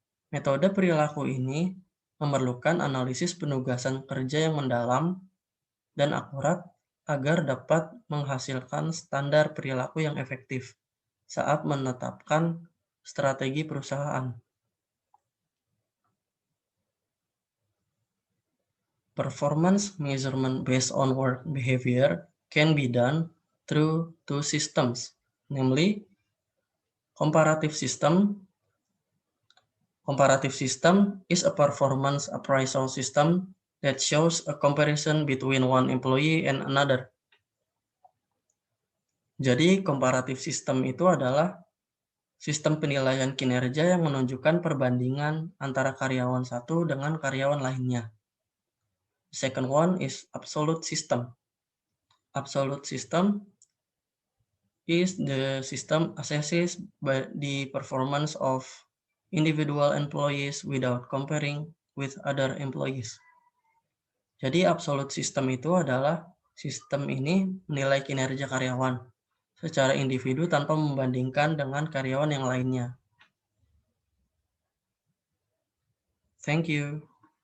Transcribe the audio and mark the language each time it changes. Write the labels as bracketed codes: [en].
[id] Metode perilaku ini memerlukan analisis penugasan kerja yang mendalam dan akurat agar dapat menghasilkan standar perilaku yang efektif saat menetapkan strategi perusahaan. [en] Performance measurement based on work behavior can be done through two systems, namely comparative system. Comparative system is a performance appraisal system that shows a comparison between one employee and another. [id] Jadi, comparative system itu adalah sistem penilaian kinerja yang menunjukkan perbandingan antara karyawan satu dengan karyawan lainnya. [en] The second one is absolute system. Absolute system is the system assesses by the performance of individual employees without comparing with other employees. [id] Jadi absolute system itu adalah sistem ini menilai kinerja karyawan secara individu tanpa membandingkan dengan karyawan yang lainnya. [en] Thank you.